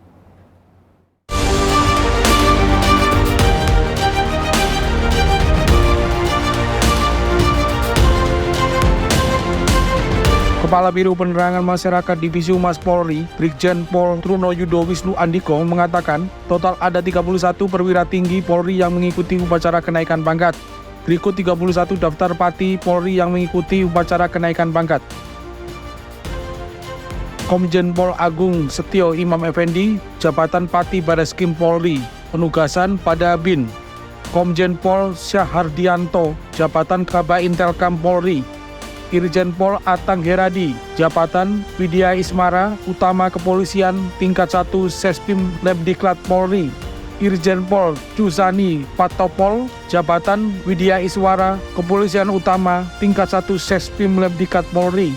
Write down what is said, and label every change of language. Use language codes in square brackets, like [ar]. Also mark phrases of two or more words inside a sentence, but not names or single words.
[id] Kepala Biro Penerangan Masyarakat Divisi Humas Polri, Brigjen Pol Truno Yudo Wisnu Andiko mengatakan, total ada 31 perwira tinggi Polri yang mengikuti upacara kenaikan pangkat. Berikut 31 daftar pati Polri yang mengikuti upacara kenaikan pangkat. Komjen Pol Agung Setio Imam Effendi, jabatan Pati Bareskrim Polri, penugasan pada BIN. Komjen Pol Syahhardianto, jabatan Kaba Intelkam Polri. Irjen Pol Atang Heradi, jabatan Widya Ismara, Utama Kepolisian tingkat 1 Sespim Lemdiklat Polri. Irjen Pol Cusani Patopol, jabatan Widya Iswara, Kepolisian Utama tingkat 1 Sespim Lemdiklat Polri.